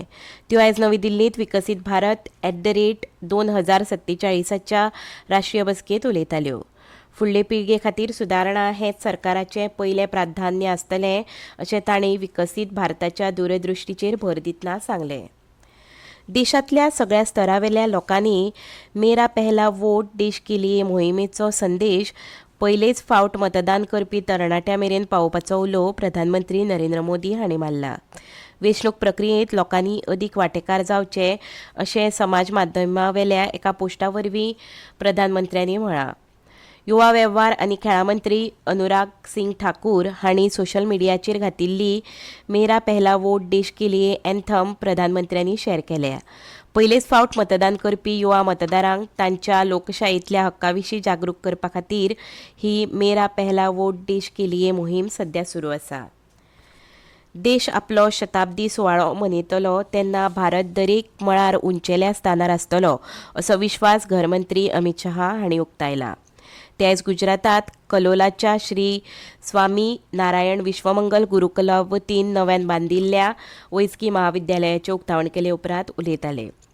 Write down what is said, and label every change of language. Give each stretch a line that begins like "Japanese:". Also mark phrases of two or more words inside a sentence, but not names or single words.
Konkani: त्यो आयज नवी दिल्लींत विकसीत भारत @2047च्या राष्ट्रीय बसकेंत उलयताल्यो. फुडले पिळगे खातीर सुदारणा हेंच सरकाराचें पयलें प्राधान्य आसतलें अशें तांणी विकसीत भारताच्या दूरदृश्टीचेर भर दितना सांगलें. देशांतल्या सगळ्या स्तरावेल्या लोकांनी मेरा पहला वोट देश के लिए मोहिमेचो संदेश पयलेच फावट मतदान करपी तरणाट्यां मेरेन पावोवपाचो उलो प्रधानमंत्री नरेंद्र मोदी हांणी मारला. वेंचणूक प्रक्रियेंत लोकांनी अदीक वांटेकार जावचे अशें समाज माध्यमावेल्या एका पोस्टा वरवीं प्रधानमंत्र्यांनी म्हळां. युवा वेव्हार आनी खेळां मंत्री अनुराग सिंग ठाकूर हांणी
English: social mediacher
Konkani: घातिल्ली मेरा पहला वोट देश के लिए एन्थम प्रधानमंत्र्यांनी शॅर केल्या. पयलेच फावट मतदान करपी युवा मतदारांक तांच्या लोकशायेंतल्या हक्कां विशीं जागरूक करपा खातीर ही मेरा पहला वोट देश के लिए मोहीम सध्या सुरू आसा. देश आपलो शताब्दी सुवाळो मनयतलो तेन्ना भारत दरेक मळार उंचेल्या स्थानार आसतलो असो विश्वास घरमंत्री अमित शहा हांणी उक्तायला. ते आयज गुजरातात कलोलाच्या श्री स्वामी नारायण विश्वमंगल गुरुकुला वतीन नव्यान बांदिल्ल्या वैजकी महाविद्यालयाचे उक्तावण केले उपरांत उलयताले.